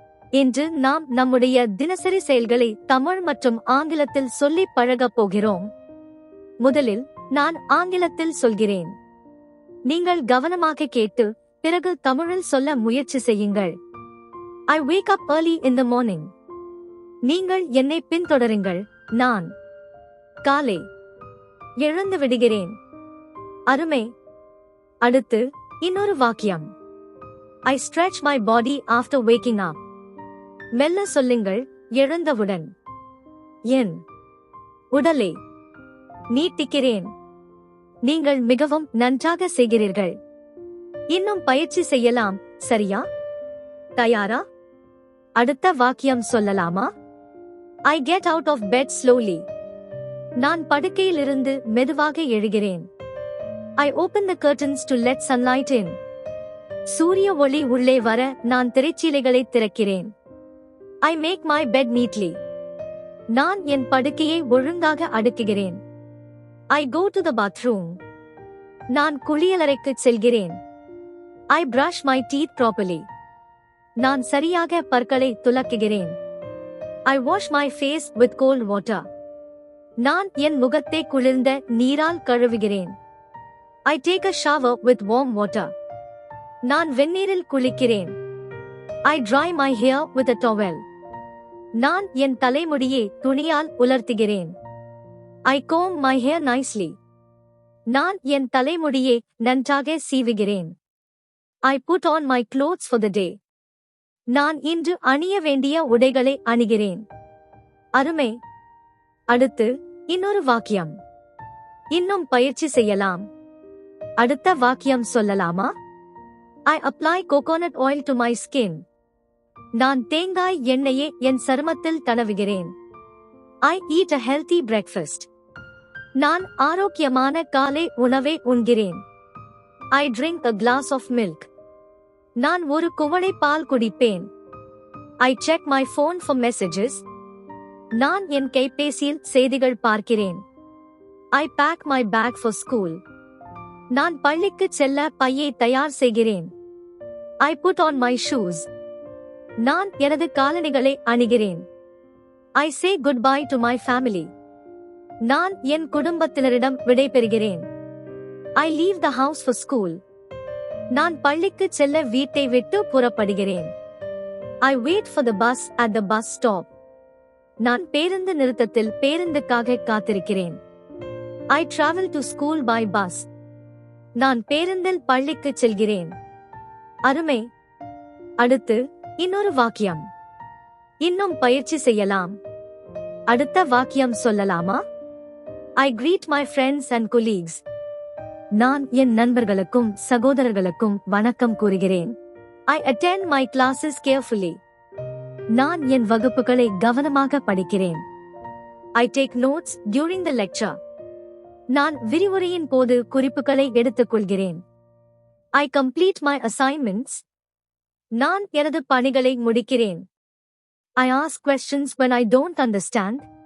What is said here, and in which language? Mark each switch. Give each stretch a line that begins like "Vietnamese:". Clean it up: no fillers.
Tamil: இன்று நாம் நம்முடைய தினசரி செயல்களை தமிழ் மற்றும் ஆங்கிலத்தில் சொல்லி பழகப் போகிறோம். முதலில் நான் ஆங்கிலத்தில் சொல்கிறேன். நீங்கள் கவனமாக கேட்டு பிறகு தமிழில் சொல்ல முயற்சி செய்யுங்கள்.
English: I wake up early in the morning.
Tamil: நீங்கள் என்னை பின்தொடருங்கள். நான் காலை எழுந்து விடுகிறேன். அருமை. அடுத்து இன்னொரு வாக்கியம்.
English: I stretch my body after waking up.
Tamil: மெல்ல சொல்லுங்கள். எழுந்தவுடன் என் உடலை நீட்டிக்கிறேன். நீங்கள் மிகவும் நன்றாக செய்கிறீர்கள். இன்னும் பயிற்சி செய்யலாம், சரியா? தயாரா? அடுத்த வாக்கியம் சொல்லலாமா?
English: I get out of bed slowly.
Tamil: நான் படுக்கையிலிருந்து மெதுவாக எழுகிறேன்.
English: I open the curtains to let sunlight in.
Tamil: சூரிய ஒளி உள்ளே வர நான் திரைச்சீலைகளை திறக்கிறேன்.
English: I make my bed neatly.
Tamil: நான் என் படுக்கையை ஒழுங்காக அடுக்குகிறேன்.
English: I go to the bathroom.
Tamil: நான் குளியலறைக்கு செல்கிறேன்.
English: I brush my teeth properly.
Tamil: நான் சரியாக பற்களை துலக்குகிறேன்.
English: I wash my face with cold water.
Tamil: நான் என் முகத்தை குளிர்ந்த நீரால் கழுவுகிறேன்.
English: I take a shower with warm water.
Tamil: நான் வெந்நீரில் குளிக்கிறேன்.
English: I dry my hair with a towel.
Tamil: நான் என் தலைமுடியை துணியால் உலர்த்துகிறேன்.
English: I comb my hair nicely.
Tamil: நான் என் தலைமுடியை நன்றாக சீவுகிறேன்.
English: I put on my clothes for the day.
Tamil: நான் இன்று அணிய வேண்டிய உடைகளை அணிகிறேன். அருமை. அடுத்து இன்னொரு வாக்கியம். இன்னும் பயிற்சி செய்யலாம். அடுத்த வாக்கியம் சொல்லலாமா?
English: I apply coconut oil to my skin.
Tamil: நான் தேங்காய் எண்ணெயை என் சருமத்தில் தடவுகிறேன்.
English: I eat a healthy breakfast.
Tamil: நான் ஆரோக்கியமான காலை உணவை உண்கிறேன்.
English: I drink a glass of milk.
Tamil: நான் ஒரு குவளை பால் குடிப்பேன்.
English: I check my phone for messages.
Tamil: நான் என் கைபேசியில் செய்திகள் பார்க்கிறேன்.
English: I pack my bag for school.
Tamil: நான் பள்ளிக்கு செல்ல பையை தயார் செய்கிறேன்.
English: I put on my shoes.
Tamil: நான் எனது காலணிகளை அணிகிறேன்.
English: I say goodbye to my family.
Tamil: நான் என் குடும்பத்தினரிடம் விடைபெறுகிறேன்.
English: I leave the house for school.
Tamil: நான் பள்ளிக்கு செல்ல வீட்டை விட்டு புறப்படுகிறேன்.
English: I wait for the bus at the bus stop.
Tamil: நான் பேருந்து நிறுத்தத்தில் பேருந்துக்காக காத்திருக்கிறேன்.
English: I travel to school by bus.
Tamil: நான் பேருந்தில் பள்ளிக்கு செல்கிறேன். அருமை. அடுத்து இன்னொரு வாக்கியம். இன்னும் பயிற்சி செய்யலாம். அடுத்த வாக்கியம் சொல்லலாமா?
English: I greet my friends and colleagues.
Tamil: நான் என் நண்பர்களுக்கும் சகோதரர்களுக்கும் வணக்கம் கூறுகிறேன்.
English: I attend my classes carefully.
Tamil: நான் என் வகுப்புகளை கவனமாக படிக்கிறேன்.
English: I take notes during the lecture.
Tamil: நான் விரிவுரையின் போது குறிப்புகளை எடுத்துக்கொள்கிறேன்.
English: I complete my assignments.
Tamil: நான் எனது பணிகளை முடிக்கிறேன்.
English: I ask questions when I don't understand.